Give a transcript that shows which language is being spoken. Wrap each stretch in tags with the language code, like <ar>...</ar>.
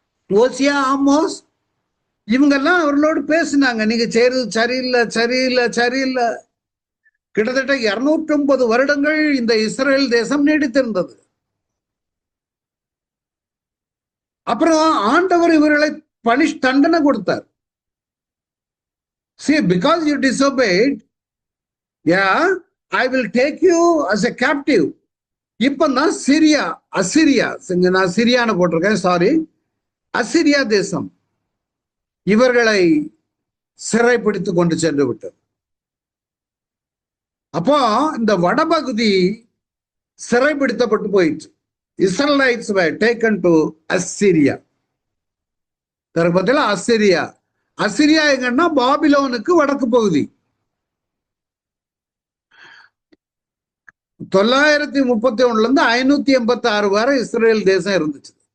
<ta>ஓசியா, Amos இவங்கெல்லாம் அவர்களோடு பேசினாங்க, நீங்க செய்யறது சரியில்லை சரியில்லை சரியில்லை. கிட்டத்தட்ட 250 வருடங்கள் இந்த இஸ்ரேல் தேசம் நீடித்திருந்தது. அப்புறம் ஆண்டவர் இவர்களை தண்டனை கொடுத்தார்.</ta> <en>See, because you disobeyed, yeah, I will take you as a captive.</en> <ta>இப்பதான் அசிரியா, நான் சிரியான்னு போட்டிருக்கேன், சாரி, அசிரியா தேசம் இவர்களை சிறைப்பிடித்து கொண்டு சென்று விட்டது. அப்போ இந்த வடபகுதி சிறைப்பிடித்தப்பட்டு போயிடுச்சு.</ta> <en>Israelites were taken to Assyria.</en> <ta>தற்பத்தில் Assyria எங்கன்னா பாபிலோனுக்கு வடக்கு பகுதி. 931 586 வரை இஸ்ரேல் தேசம் இருந்துச்சு.</ta>